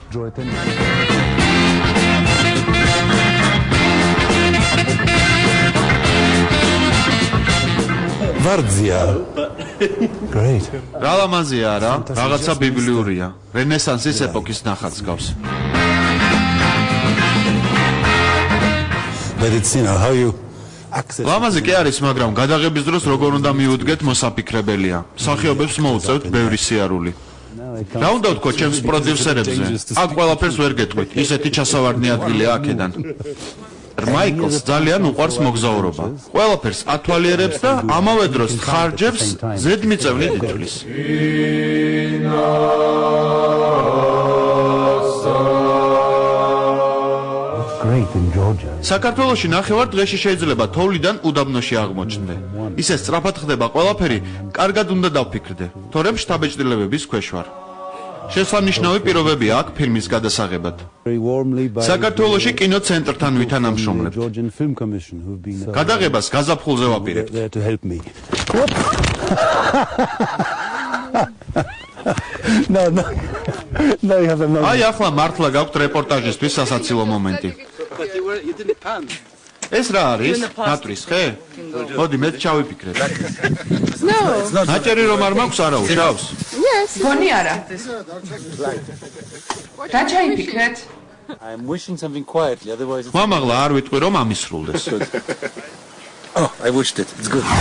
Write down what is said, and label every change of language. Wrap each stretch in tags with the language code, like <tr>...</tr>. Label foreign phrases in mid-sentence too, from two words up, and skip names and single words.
<ka>ვარძია.</ka> <en>Great.</en> <ka>რა ლამაზია რა, რაღაცა ბიბლიურია. რენესანსის ეპოქის ნახატს გავს.</ka> <en>But it's how you access.</en> <ka>ლამაზი კი არის, მაგრამ გადაღების დროს როგორ უნდა მიუდგეთ მოსაფიქრებელია. მსახიობებს მოუწევთ ბევრი სიარული. რა უნდა ვთქვა ჩემს პროდიუსერებზე? აქ ყველაფერს ვერ გეტყვით. ისეთი ჩასავარდნი ადგილია აქედან. Michaels ძალიან უყვარს მოგზაურობა. ყველაფერს ათვალიერებს და ამავე დროს ხარჯებს ზედმიწევნით ითვლის.</ka> <en>Great in Georgia.</en> <ka>საქართველოში ნახევარ დღეში შეიძლება თოვლიდან უდაბნოში აღმოჩნდე. ისე სწრაფად ხდება ყველაფერი, კარგად უნდა დავფიქრდე, თორემ შთაბეჭდილებების ქვეშ ვარ. შესანიშნავი პირობები აქვს ფილმის გადასაღებად.</ka> <en>Very warmly by</en> <ka>საქართველოში კინოცენტრთან ვითანამშრომლებთ.</ka> <en>Georgian Film Commission who've been</en> <ka>გადაღებას გაზაფხულზე ვაპირებთ.</ka> <en>there to help me. No, no. No, you have a moment.</en> <ka>აი ახლა მართლა გაქვთ რეპორტაჟისთვის სასაცილო მომენტი. ეს რა არის? ნატრის ხე? მოდი მე ჩავიფიქრებ.</ka> <en>No.</en> <ka>ნაჭერი რომ არ მაქვს არა უშავს?</ka> <en>Yes.</en> <ka>გონი არა. რა ჩაიფიქრეთ?</ka> <en>I'm wishing something quietly, otherwise it's...</en> <ka>მამაღლა არ ვიტყვი რომ ამისრულდეს.</ka> <en>Oh, I wished it. It's good.</en>